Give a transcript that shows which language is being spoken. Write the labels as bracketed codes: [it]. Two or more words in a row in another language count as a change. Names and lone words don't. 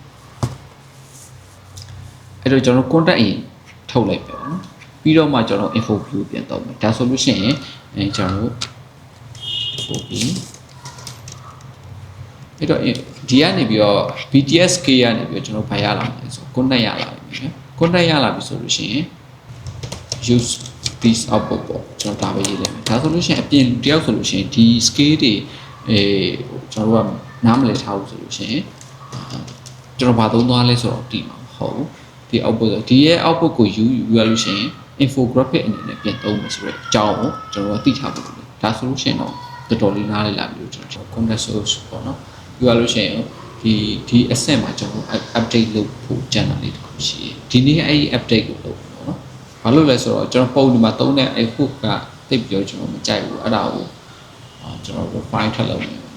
[my] အဲ့တော့ကျွန်တော် content အရင်ထုတ်လိုက်ပဲနော်ပြီးတော့မှကျွန်တော် [en] info view [my] ပြန်တော့မယ်ဒါဆိုလို့ရှိရင်ကျွန်တော် [en] info view [my] အဲ့တော့ဒီကနေပြီးတော့ BTS K ကနေပြီးတော့ကျွန်တော်ဘာရလာလဲဆို content ရလာပြီနော် content ရလာပြီဆိုလို့ရှိရင် [en] use this output [my] ပေါ့ကျွန်တော်ဒါပဲရေးလိုက်မယ်ဒါဆိုလို့ရှိရင်အပြင်တယောက်ဆိုလို့ရှိရင်ဒီ scale တွေကျွန်တော်တို့ကနားမလည်ထားဘူးဆိုလို့ရှိ ရင်ကျွန်တော်ဘာသုံးသွားလဲဆိုတော့ဒီမှာမဟုတ်ဘူးဒီ output ဒီရဲ့ output ကိုယူရလို့ရှိရင် infographic အနေနဲ့ပြန်သုံးမယ်ဆိုတော့အကြောင်းကိုကျွန်တော်တို့သိထားဖို့လိုတယ်ဒါဆိုလို့ရှိရင်တော့တော်တော်လေးနားလည်လာပြီလို့ကျွန်တော် [en] content source [my] ပေါ့နော်ယူရလို့ရှိရင်ဒီ asset မှာကျွန်တော် update လုပ်ဖို့ကြံတာလေးတစ်ခုရှိတယ်ဒီနေ့အဲ့ဒီ update ကိုလုပ်ပေါ့နော်ဘာလို့လဲဆိုတော့ကျွန်တော်ပုံဒီမှာသုံးတဲ့ output ကတိတ်ပြောကျွန်တော်မကြိုက်ဘူးအဲ့ဒါကိုကျွန်တော် file ထပ်လုပ်မယ်